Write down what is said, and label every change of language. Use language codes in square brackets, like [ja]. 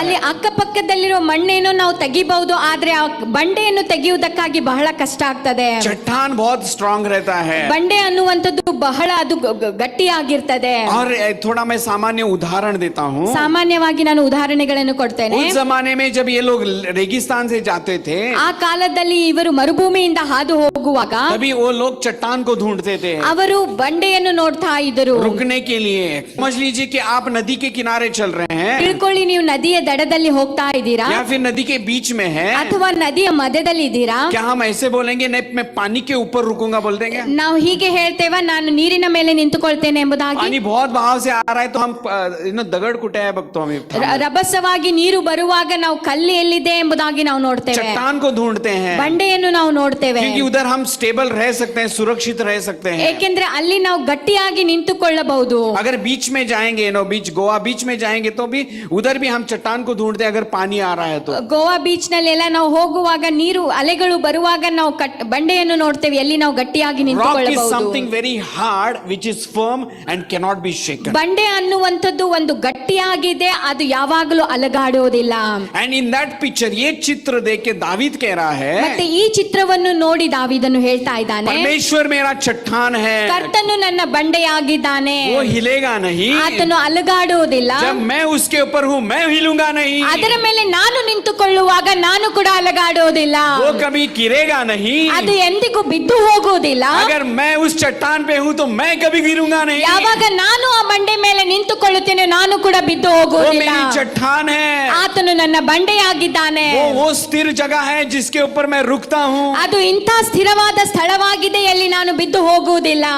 [kn] ಅಲ್ಲಿ [hi] है. [kn] ಅಕ್ಕಪಕ್ಕದಲ್ಲಿರೋ ಮಣ್ಣೇನೋ ನಾವು ತೆಗಿಬಹುದು, ಆದ್ರೆ ಆ ಬಂಡೆಯನ್ನು ತೆಗೆಯುವುದಕ್ಕಾಗಿ ಬಹಳ ಕಷ್ಟ ಆಗ್ತದೆ. [hi] चट्टान बहुत स्ट्रांग रहता है. [kn] ಬಂಡೆ ಅನ್ನುವಂಥದ್ದು ಬಹಳ ಅದು ಗಟ್ಟಿಯಾಗಿರ್ತದೆ. [hi] और थोड़ा मैं सामान्य उदाहरण देता हूँ. [kn] ಸಾಮಾನ್ಯವಾಗಿ ನಾನು ಉದಾಹರಣೆಗಳನ್ನು ಕೊಡ್ತೇನೆ. [hi] उस जमाने में जब ये लोग रेगिस्तान से जाते थे, [kn] ಆ ಕಾಲದಲ್ಲಿ ಇವರು ಮರುಭೂಮಿಯಿಂದ ಹಾದು ಹೋಗುವಾಗ [hi] तभी वो लोग चट्टान चट्टान को ढूंढते थे [kn] ಅವರು ಬಂಡೆಯನ್ನು ನೋಡ್ತಾ ಇದ್ದರು. [hi] रुकने के लिए। समझ लीजिए कि आप नदी के किनारे चल रहे हैं [kn] ತಿಳ್ಕೊಳ್ಳಿ, ನೀವು ನದಿಯ ದಡದಲ್ಲಿ ಹೋಗ್ತಾ ಇದ್ದೀರಾ [hi] या फिर नदी के बीच में है। [kn] ಅಥವಾ ನದಿಯ ಮಧ್ಯದಲ್ಲಿ ಇದ್ದೀರಾ. [hi] क्या हम ऐसे बोलेंगे नहीं मैं पानी के ऊपर रुकूंगा बोल देंगे? [kn] ನಾವು ಹೀಗೆ ಹೇಳ್ತೇವ, ನಾನು ನೀರಿನ ಮೇಲೆ ನಿಂತುಕೊಳ್ತೇನೆ ಎಂಬುದಾಗಿ. [hi] पानी बहुत बहाव से आ रहा है तो हम दगड़ कुटे है भक्तों हमें [kn] ರಭಸವಾಗಿ ನೀರು ಬರುವಾಗ ನಾವು ಕಲ್ಲು ಎಲ್ಲಿದೆ ಎಂಬುದಾಗಿ ನಾವು ನೋಡ್ತೇವೆ. [hi] चट्टान को ढूंढते हैं [kn] ಬಂಡೆಯನ್ನು ನಾವು ನೋಡ್ತೇವೆ. [hi] क्योंकि उधर हम स्टेबल रह सकते हैं, सुरक्षित रह सकते हैं। [kn] ಏಕೆಂದ್ರೆ ಅಲ್ಲಿ ನಾವು ಗಟ್ಟಿಯಾಗಿ ನಿಂತುಕೊಳ್ಳಬಹುದು. [hi] अगर बीच में जाएंगे बीच गोवा बीच में जाएंगे तो भी उधर भी हम चट्टान को ढूंढते हैं अगर पानी आ रहा है तो। [kn] ಗೋವಾ ಬೀಚ್ ನಲ್ಲೆಲ್ಲ ನಾವು ಹೋಗುವಾಗ ನೀರು ಅಲೆಗಳು ಬರುವಾಗ ನಾವು ಬಂಡೆಯನ್ನು ನೋಡ್ತೇವೆ, ಎಲ್ಲಿ ನಾವು ಗಟ್ಟಿಯಾಗಿ [en] Rock is [kn] ನಿಂತುಕೊಳ್ಳಬಹುದು. [en] something very hard which is firm and cannot be shaken. [kn] ಬಂಡೆ ಅನ್ನುವಂಥದ್ದು ಒಂದು ಗಟ್ಟಿಯಾಗಿದೆ, ಅದು ಯಾವಾಗಲೂ ಅಲಗಾಡೋದಿಲ್ಲ. [en] And in that picture [hi] ये चित्र देख के दावीद कह रहा है [kn] ಮತ್ತೆ ಈ ಚಿತ್ರವನ್ನು ನೋಡಿ ದಾವೀದನು ಹೇಳ್ತಾ ಇದ್ದಾನೆ, [hi] परमेश्वर मेरा चट्टान है, [kn] ಕರ್ತನು ನನ್ನ ಬಂಡೆಯಾಗಿದ್ದಾನೆ, [hi] वो हिलेगा नहीं। [kn] ಆತನು ಅಲಗಾಡುವುದಿಲ್ಲ. [hi] जब मैं उसके ऊपर हूँ मैं हिलूंगा नहीं। [kn] ಅದರ ಮೇಲೆ ನಾನು ನಿಂತುಕೊಳ್ಳುವಾಗ ನಾನು ಕೂಡ ಅಲಗಾಡುವುದಿಲ್ಲ, [hi] वो कभी गिरेगा नहीं। [kn] ಅದು ಎಂದಿಗೂ ಬಿದ್ದು ಹೋಗುವುದಿಲ್ಲ. [hi] अगर मैं उस चट्टान पे हूँ तो मैं कभी गिरूंगा नहीं। [kn] ಯಾವಾಗ ನಾನು ಆ ಬಂಡೆ ಮೇಲೆ ನಿಂತುಕೊಳ್ಳುತ್ತೇನೆ ನಾನು ಕೂಡ ಬಿದ್ದು [hi] वो [kn] ಹೋಗುವುದಿಲ್ಲ. [hi] मेरी चट्टान है, [kn] ಆತನು ನನ್ನ ಬಂಡೆಯಾಗಿದ್ದಾನೆ. [hi] वो स्थिर जगह है जिसके ऊपर मैं रुकता हूँ। [kn] ಅದು ಇಂಥ ಸ್ಥಿರವಾದ ಸ್ಥಳವಾಗಿದೆ, ಎಲ್ಲಿ ನಾನು ಬಿದ್ದು ಹೋಗುವುದಿಲ್ಲ.